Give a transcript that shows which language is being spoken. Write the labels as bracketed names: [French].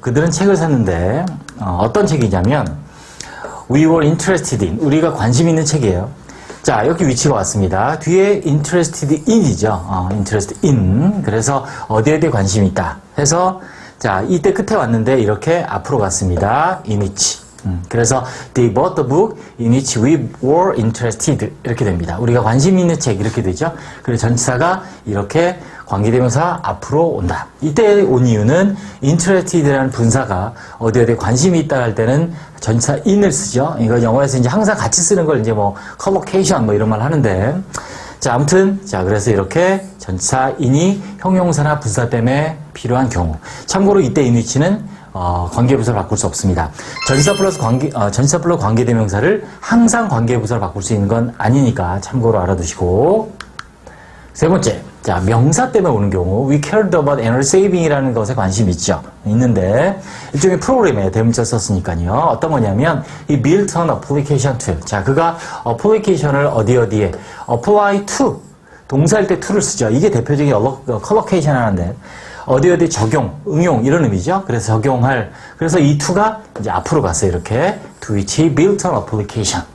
[Korean] 그들은 책을 샀는데, 어떤 책이냐면, [English] We were interested in. [Korean] 우리가 관심 있는 책이에요. 자, 여기 위치가 왔습니다. 뒤에 interested in이죠. [English] interested in. [Korean] 그래서 어디에 대해 관심이 있다. 해서, 자, 이때 끝에 왔는데, 이렇게 앞으로 갔습니다. [English] in which. [Korean] 그래서 [English] they bought the book in which we were interested [Korean] 이렇게 됩니다. 우리가 관심 있는 책 이렇게 되죠. 그래서 전치사가 이렇게 관계대명사 앞으로 온다. 이때 온 이유는 interested라는 분사가 어디에 관심이 있다 할 때는 전치사 in을 쓰죠. 이거 영어에서 이제 항상 같이 쓰는 걸 이제 뭐 collocation 뭐 이런 말 하는데 자, 아무튼 자, 그래서 이렇게 전치사 in이 형용사나 분사 때문에 필요한 경우. 참고로 이때 in which는 관계부사를 바꿀 수 없습니다. 전치사 플러스 관계대명사를 항상 관계부사를 바꿀 수 있는 건 아니니까 참고로 알아두시고. 세 번째, 자, 명사 때문에 오는 경우, [English] we cared about energy saving [Korean] 이라는 것에 관심이 있는데, 일종의 프로그램에 대문자 썼으니까요. 어떤 거냐면, 이 [English] built an application to. [Korean] 자, 그가 어플리케이션을 어디에, apply to. 동사일 때 to를 쓰죠. 이게 대표적인 collocation 하는데, 어디 적용, 응용 이런 의미죠. 그래서 적용할. 그래서 이 to가 이제 앞으로 갔어요. 이렇게 [English] to which he built an application.